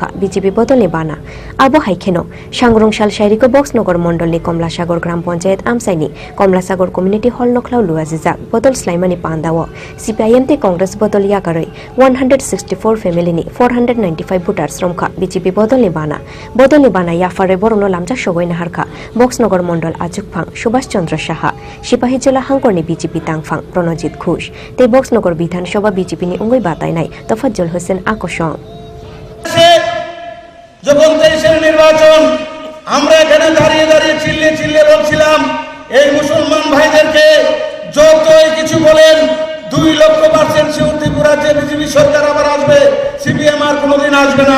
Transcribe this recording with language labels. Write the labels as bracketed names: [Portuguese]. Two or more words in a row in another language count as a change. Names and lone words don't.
[Kok Borok] BJP bodol nibana abo haikeno Sangrongshal Shairiko Boksnagar mondol ni Komlasagor gram panchayat amsaini Komlasagor community hall noklau luazijak Slaimani Pandawo CPIM te Congress bodol yakare 164 family ni 495 voters romkha BJP bodol nibana yafare borongno lamjak sogoina harkha Boksnagar mondol Ajukphang Subhash Chandra Saha Sipahijala hangkorni BJP tangphang Pranojit Ghosh te Boksnagar Bidhan Sabha BJP ni ungoi batainai Tofazal Hosena Akosong [Bangla] যখন 23 নির্বাচন আমরা এখানে দাঁড়িয়ে চিল্লে বলছিলাম এই মুসলমান ভাইদেরকে যতই কিছু বলেন 2,00,000% শিওর ত্রিপুরা যে বিজেপি সরকার আবার আসবে সিপিএম আর কোনোদিন আসবে না।